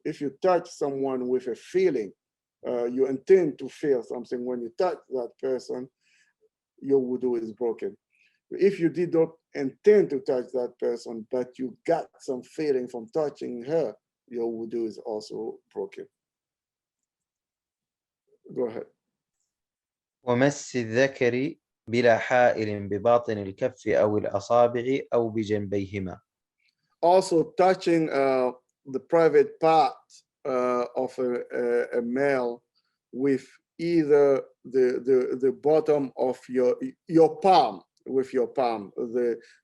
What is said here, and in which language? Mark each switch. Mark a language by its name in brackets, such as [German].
[English] If you touch someone with a feeling, you intend to feel something when you touch that person, your wudu is broken. If you did not intend to touch that person, but you got some feeling from touching her, your wudu is also broken. Go ahead. [Arabic] ومس الذكر بلا حائل بباطن الكف أو الأصابع أو بجنبيهما. [English] Also touching the private part of a male with either the bottom of your palm, with your palm, the